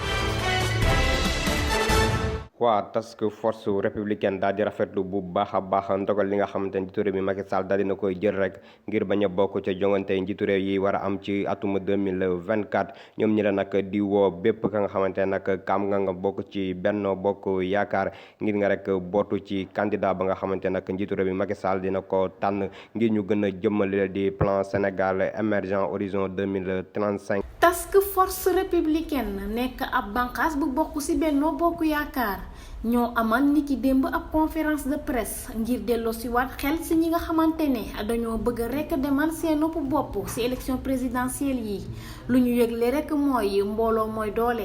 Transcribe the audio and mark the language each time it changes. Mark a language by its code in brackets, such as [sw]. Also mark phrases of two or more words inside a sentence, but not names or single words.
[wo] waa task force républicaine daal di rafetlu bu baax a baax ndogal li nga xamante ne njiitu réew mi Macky Sall daal dina koy jël rek ngir bañ a bokk ca jongante njiitu réew yi war a am ci atum 2024 ñoom ñi la nag di woo bépp ka nga xamante ne nag kaam nga bokk ci Benno Bokk Yaakaar ngir nga rek bootu ci candidat ba nga xamante nag njiitu réew mi Macky Sall dina ko tànn ngir ñu gën a jëmmale di plan Sénégal émergent horizon 2035. task force républicaine nekk ab bànqaas bu bokk ci Benno Bokk Yaakaar ñoo amal niki démb ab [fr] conférence de presse [wo] ngir delloo si waat xel ci ñi nga xamante ne dañoo bëgg rekk demal seenu bopp ci [fr] élection présidentielle [wo] yi lu ñu yëgle rekk mooy mbooloo mooy doole.